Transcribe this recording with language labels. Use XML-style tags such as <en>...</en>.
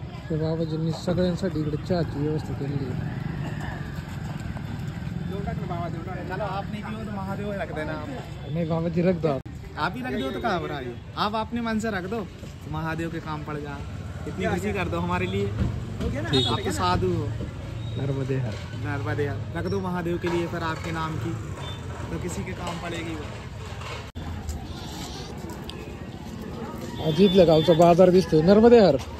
<mr>बाबाजींनी सगळ्यांसाठी इकडे चहाची व्यवस्था केलेली आहे.</mr> <hi>चलो आप नहीं पियो तो महादेव रख देना. नहीं बाबाजी रख दो आप ही रख दो तो कहाँ बुराई. आप अपने मन से रख दो तो महादेव के काम पड़ जा. इतनी खुशी कर दो हमारे लिए. आप तो साधु हो. नर्मदे हर. नर्मदे हर रख दो महादेव के लिए, फिर आपके नाम की तो किसी के काम पड़ेगी वो.</hi> <mr>आज इथल्या गावचा बाजार दिसतोय. नर्मदे हर.</mr>